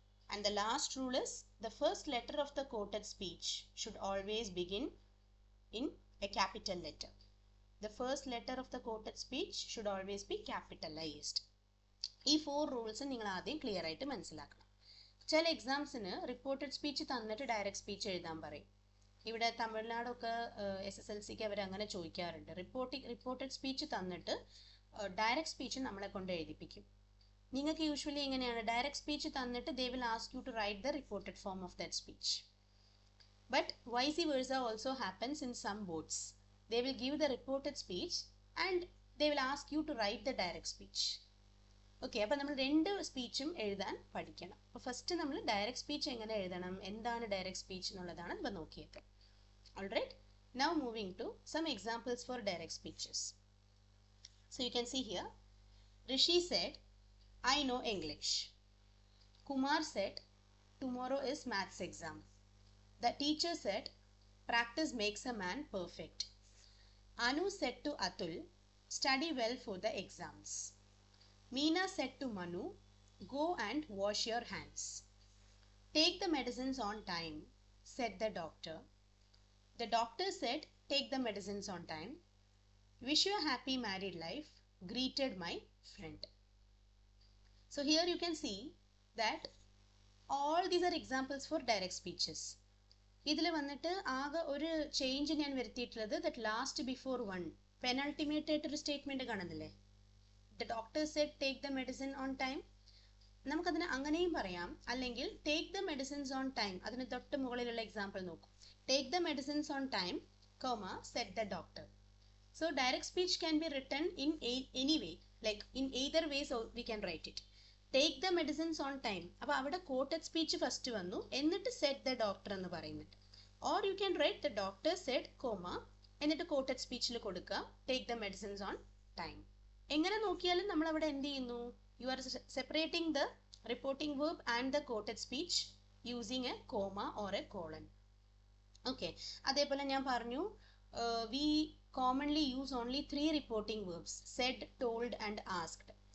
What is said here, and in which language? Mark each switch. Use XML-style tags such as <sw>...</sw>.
<en>And the last rule is the first letter of the quoted speech should always begin in a capital letter. The first letter of the quoted speech should always be capitalized.</en> <ml>ഈ 4 rules നിങ്ങൾ ആദ്യം clear ആയിട്ട് മനസ്സിലാക്കണം. ചില എക്സാംസിന് reported speech തന്നിട്ട് direct speech എഴുതാൻ പറയും. ഇവിടെ തമിഴ്നാടൊക്കെ SSLCക്ക് അവർ അങ്ങനെ ചോദിക്കാറുണ്ട്. റിപ്പോർട്ടഡ് സ്പീച്ച് തന്നിട്ട് ഡയറക്റ്റ് സ്പീച്ച് നമ്മളെ കൊണ്ട് എഴുതിപ്പിക്കും. നിങ്ങൾക്ക് യൂഷ്വലി എങ്ങനെയാണ്, ഡയറക്റ്റ് സ്പീച്ച് തന്നിട്ട്</ml> <en>They will ask you to write the reported form of that speech. But vice versa also happens in some boards. They will give the reported speech and they will ask you to write the direct speech.</en> <ml>Okay, അപ്പോൾ നമ്മൾ 2 സ്പീച്ചും എഴുതാൻ പഠിക്കണം. അപ്പോൾ first നമ്മൾ direct speech എങ്ങനെ എഴുതണം, എന്താണ് direct speech എന്നുള്ളതാണ് ഇപ്പോൾ നോക്കിയത്.</ml> <en>Alright, now moving to some examples for direct speeches. So you can see here, Rishi said, I know English. Kumar said, tomorrow is maths exam. The teacher said, practice makes a man perfect. Anu said to Atul, study well for the exams. Meena said to Manu, go and wash your hands. Take the medicines on time, said the doctor. The doctor said, take the medicines on time. Wish you a happy married life, greeted my friend. So here you can see that all these are examples for direct speeches.</en> <ml>ഇതിൽ വന്നിട്ട് ആകെ ഒരു change ഞാൻ വരുത്തിയിട്ടുള്ളത്</ml> <en>that last before one penultimate</en> <ml>ആയിട്ടൊരു statement കാണുന്നില്ലേ,</ml> <en>the doctor said take the medicine on time.</en> <ml>നമുക്കതിന് അങ്ങനെയും പറയാം, അല്ലെങ്കിൽ</ml> <en>take the medicines on time,</en> <ml>അതിന് തൊട്ട് മുകളിലുള്ള എക്സാമ്പിൾ നോക്കൂ.</ml> <en>take the medicines on time, comma, said the doctor. So direct speech can be written in any way, like in either ways we can write it.</en> <ml>take the medicines on time, അപ്പോൾ അവിടെ quoted speech first വന്നു, എന്നിട്ട്</ml> <en>said the doctor</en> <ml>എന്ന് പറയുന്നുണ്ട്.</ml> <en>or you can write the doctor said, comma,</en> <ml>എന്നിട്ട് quoted speechൽ കൊടുക്കുക</ml> <en>take the medicines on time.</en> <ml>എങ്ങനെ നോക്കിയാലും നമ്മൾ അവിടെ എന്ത് ചെയ്യുന്നു,</ml> <en>You are separating the reporting verb and the quoted speech using a comma or a colon. Okay,</en> <ml>അതേപോലെ ഞാൻ പറഞ്ഞു</ml> <en>We commonly use only 3 reporting verbs, said, told and asked.</en>